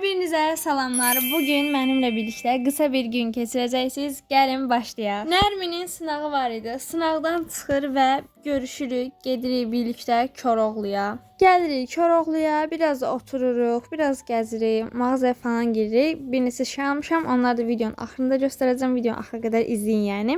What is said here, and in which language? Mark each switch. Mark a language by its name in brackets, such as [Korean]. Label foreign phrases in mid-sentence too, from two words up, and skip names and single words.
[Turkish] Hepinize salamlar. Bugün benimle birlikte kısa bir gün geçireceksiniz. [Azerbaijani] Gəlin başlayaq. Nərminin sınağı var idi. Sınavdan çıxır və görüşürük. Gedirik birlikte Koroğluya. Gəlirik Koroğluya, biraz otururuq, biraz gəzirik, mağazaya falan giririk. Bir neçə şey almışam. Onları da videonun axırında göstərəcəm. Videonun axırına qədər izləyin yəni.